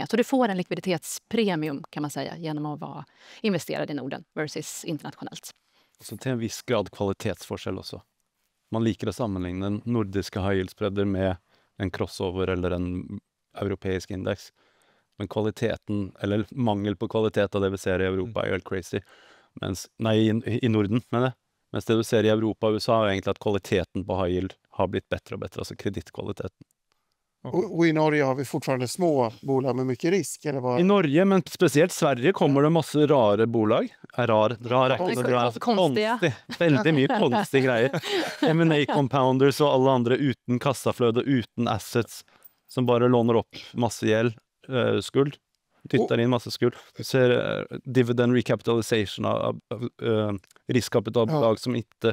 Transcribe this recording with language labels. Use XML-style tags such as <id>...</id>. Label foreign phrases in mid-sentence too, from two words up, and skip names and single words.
<sv>Så du får en likviditetspremium kan man säga genom att vara investerad i Norden versus internationellt. Så till en viss grad kvalitetsforskjell också. Man liker att sammanligna den nordiska high yield-spreader med en crossover eller en europeisk index. Men kvaliteten, eller mangel på kvalitet av det vi ser i Europa är helt crazy.</sv> <no>I Norden, men det. Mens det du ser i Europa og USA er egentlig at kvaliteten på high yield</no> <sv>har blivit bättre och bättre, alltså kreditkvaliteten. Och i Norge har vi fortfarande små bolag med mycket risk. Eller vad? I Norge, men speciellt Sverige, kommer det</sv> <no>masse rare bolag.</no> <sv>Konstiga.</sv> <no>Veldig mye konstige greier.</no> <en>M&A compounders</en> <no>og alle andre uten kassafløde, uten assets, som bare låner opp masse gjeld, skuld. Dytter inn masse skuld. Du ser</no> <en>dividend recapitalization</en> <no>av riskkapitalbolag som ikke...</no>